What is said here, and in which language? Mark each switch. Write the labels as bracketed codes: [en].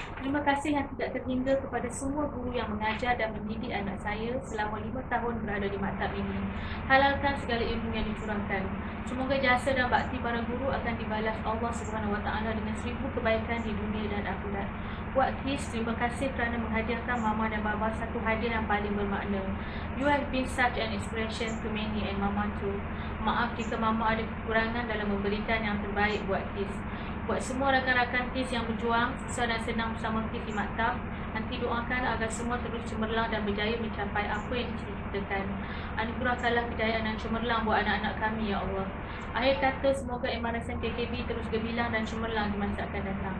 [ms] Terima kasih yang tidak terhingga kepada semua guru yang mengajar dan mendidik anak saya selama 5 tahun berada di maktab ini. Halalkan segala ilmu yang dicurahkan. Semoga jasa dan bakti para guru akan dibalas Allah SWT dengan 1000 kebaikan di dunia dan akhirat. Buat Fiz, terima kasih kerana menghadiahkan Mama dan Baba satu hadiah yang paling bermakna. [en] You have been such an inspiration to many and Mama too. [ms] Maaf jika Mama ada kekurangan dalam memberikan yang terbaik buat Fiz. Buat semua rakan-rakan Fiz yang berjuang, susah dan senang bersama Fiz di maktab, nanti doakan agar semua terus cemerlang dan berjaya mencapai apa yang dicita-citakan. Anugerahkanlah kejayaan dan cemerlang buat anak-anak kami, Ya Allah. Akhir kata, semoga MRSM PKB terus gemilang dan cemerlang di masa akan datang.